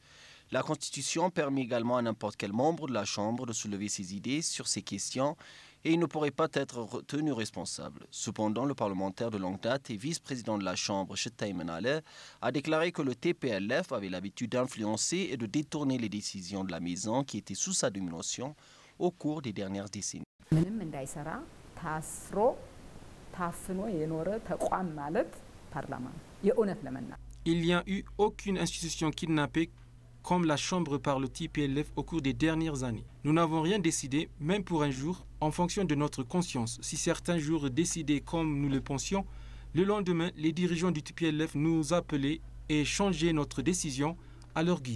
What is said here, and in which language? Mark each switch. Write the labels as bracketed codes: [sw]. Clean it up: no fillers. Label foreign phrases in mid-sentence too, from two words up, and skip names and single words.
[fr] La Constitution permet également à n'importe quel membre de la Chambre de soulever ses idées sur ces questions et il ne pourrait pas être tenu responsable. Cependant, le parlementaire de longue date et vice-président de la Chambre, Shetaye Menale, a déclaré que le TPLF avait l'habitude d'influencer et de détourner les décisions de la maison qui étaient sous sa domination au cours des dernières décennies. [am] ምንም እንዳይሰራ ታስሮ ታፍኖ የኖረ ተቋም ማለት ፓርላማ ነው የእውነት ለመናገር [fr] Il n'y a eu aucune institution kidnappée comme la Chambre par le TPLF au cours des dernières années. Nous n'avons rien décidé, même pour un jour, en fonction de notre conscience. Si certains jours décidaient comme nous le pensions, le lendemain, les dirigeants du TPLF nous appelaient et changeaient notre décision à leur guise.